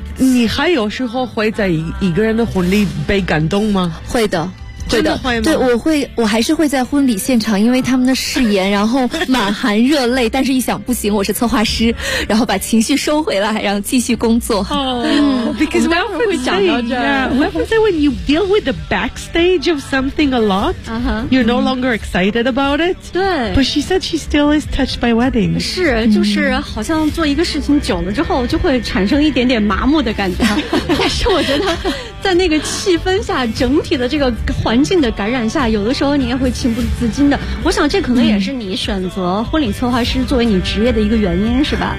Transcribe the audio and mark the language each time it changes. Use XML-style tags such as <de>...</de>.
<zh>你还有时候会在一个人的婚礼被感动吗？会的，真的会吗？对，我还是会在婚礼现场，因为他们的誓言，然后满含热泪，但是一想不行，我是策划师，然后把情绪收回来，然后继续工作。</zh> <en>哦、，because we often say, when you deal with the backstage of something a lot,、you're no longer excited about it.</en> <zh>对</zh> <en>，but she said she still is touched by wedding.</en> <zh>是，就是好像做一个事情久了之后，就会产生一点点麻木的感觉。但是我觉得。在那个气氛下，整体的这个环境的感染下，有的时候你也会情不自禁的。我想这可能也是你选择婚礼策划师作为你职业的一个原因，是吧？</zh>